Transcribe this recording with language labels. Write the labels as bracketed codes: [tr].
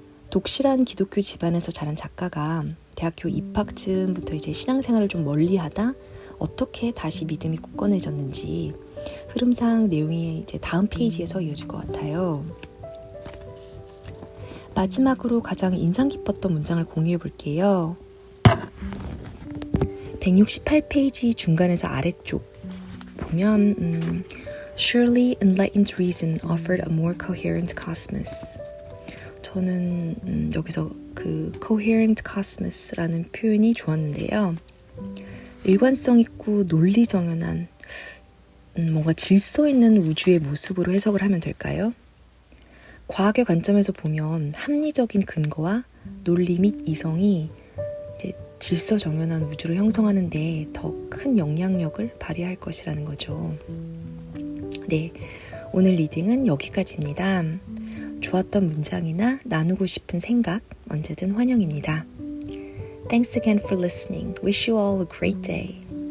[ko] 독실한 기독교 집안에서 자란 작가가 대학교 입학쯤부터 이제 신앙생활을 좀 멀리하다 어떻게 다시 믿음이 굳건해졌는지 흐름상 내용이 이제 다음 페이지에서 이어질 것 같아요. 마지막으로 가장 인상 깊었던 문장을 공유해 볼게요. 168페이지 중간에서 아래쪽 보면 [en] Surely enlightened reason offered a more coherent cosmos. [ko] 저는 여기서 그 coherent cosmos라는 표현이 좋았는데요. 일관성 있고 논리 정연한 뭔가 질서 있는 우주의 모습으로 해석을 하면 될까요? 과학의 관점에서 보면 합리적인 근거와 논리 및 이성이 이제 질서 정연한 우주를 형성하는 데 더 큰 영향력을 발휘할 것이라는 거죠. 네, 오늘 리딩은 여기까지입니다. 좋았던 문장이나 나누고 싶은 생각 언제든 환영입니다. [en] Thanks again for listening. Wish you all a great day.